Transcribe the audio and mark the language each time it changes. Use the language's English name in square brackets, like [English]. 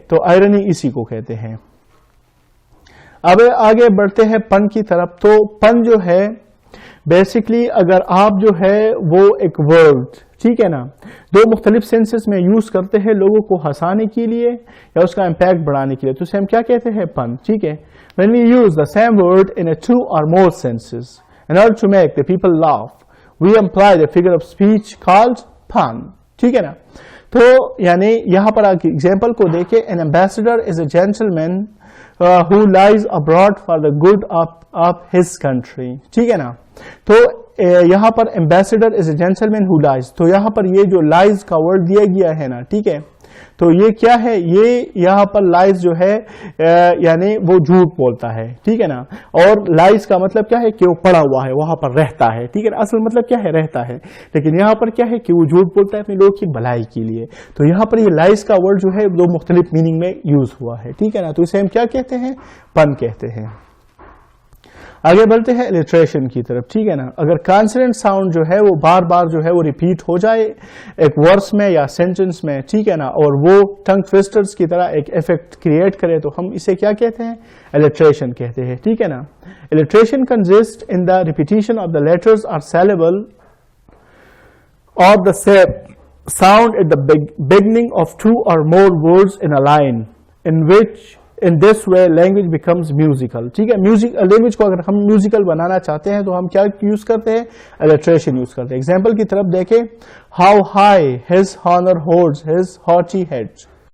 [Urdu] تو آئرنی اسی کو کہتے ہیں. اب آگے بڑھتے ہیں پن کی طرف. تو پن جو ہے بیسکلی اگر آپ جو ہے وہ ایک ورڈ, ٹھیک ہے نا, دو مختلف سینسز میں یوز کرتے ہیں لوگوں کو ہنسانے کے لیے یا اس کا امپیکٹ بڑھانے کے لیے, تو اسے ہم کیا کہتے ہیں, پن. ٹھیک ہے. [English] when we use the same word in a two or more senses in order to make the people laugh we employ the figure of speech called pun. [Urdu] ٹھیک ہے نا. تو یعنی یہاں پر ایگزامپل کو دیکھیں, [English] an ambassador is a gentleman who lies abroad for the good of his country. [Urdu] ٹھیک ہے نا. تو یہاں پر [English] ambassador is a gentleman who lies. [Urdu] تو یہاں پر یہ جو lies کا ورڈ دیا گیا ہے نا, ٹھیک ہے, تو یہ کیا ہے, یہ یہاں پر لائز جو ہے یعنی وہ جھوٹ بولتا ہے. ٹھیک ہے نا. اور لائز کا مطلب کیا ہے کہ وہ پڑا ہوا ہے, وہاں پر رہتا ہے. ٹھیک ہے نا. اصل مطلب کیا ہے, رہتا ہے. لیکن یہاں پر کیا ہے کہ وہ جھوٹ بولتا ہے اپنے لوگوں کی بھلائی کے لیے. تو یہاں پر یہ لائز کا ورڈ جو ہے دو مختلف میننگ میں یوز ہوا ہے. ٹھیک ہے نا. تو اسے ہم کیا کہتے ہیں, پن کہتے ہیں. آگے بڑھتے ہیں الٹریشن کی طرف. ٹھیک ہے نا. اگر کانسوننٹ ساؤنڈ جو ہے وہ بار بار جو ہے وہ ریپیٹ ہو جائے ایک ورس میں یا سینٹنس میں, ٹھیک ہے نا, اور وہ ٹنگ ٹویسٹرز کی طرح ایک ایفیکٹ کریٹ کرے تو ہم اسے کیا کہتے ہیں, الٹریشن کہتے ہیں. ٹھیک ہے نا. [English] Alliteration consist in the repetition of the letters اور syllable of the sound at the beginning of two or more words in a line in this way language becomes musical. [Urdu] ٹھیک ہے. لینگویج کو اگر ہم میوزیکل بنانا چاہتے ہیں تو ہم کیا یوز کرتے ہیں, الٹریشن یوز کرتے ہیں. ایگزامپل کی طرف دیکھیں, [English] how high his honor holds his haughty head.